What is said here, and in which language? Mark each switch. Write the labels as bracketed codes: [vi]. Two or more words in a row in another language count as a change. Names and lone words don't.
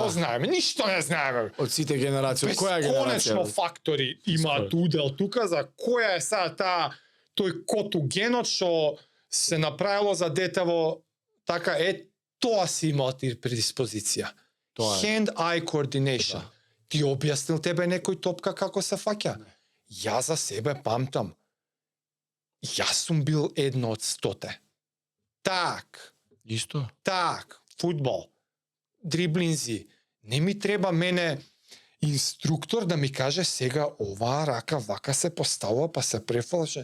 [mk] Да. знаеме? Ништо не знаеме. Од сите генерации, од која генерација? Бесконечно фактори имаат удел тука за која е сега тој код у генот што се направило за детево така тоа си имал ти предиспозиција. Тоа е. [en] Hand-eye coordination. [mk] Да. Ти објаснил тебе некој топка како се фаќа? Јас за себе памтам. Јас сум бил едно од 100. Так, Исто? фудбал, дриблинзи. Не ми треба мене инструктор да ми каже сега оваа рака вака се поставува па се префалше.